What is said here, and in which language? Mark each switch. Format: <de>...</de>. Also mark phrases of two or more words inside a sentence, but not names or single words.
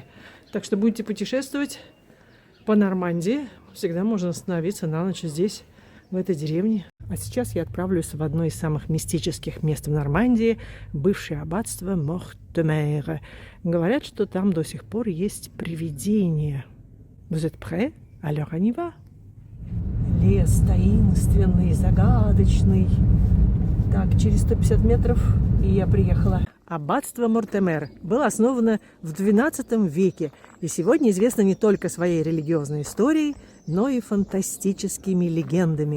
<ru>Так что будете путешествовать по Нормандии, всегда можно остановиться на ночь здесь, в этой деревне. А сейчас я отправлюсь в одно из самых мистических мест в Нормандии, бывшее аббатство Мортемер. Говорят, что там до сих пор есть привидения.</ru> <fr>Vous êtes prêts? Alors on y va.</fr> <ru>Лес таинственный, загадочный. Так, через 150 метров, и я приехала. Аббатство Мортемер было основано в XII веке и сегодня известно не только своей религиозной историей, но и фантастическими легендами.</ru>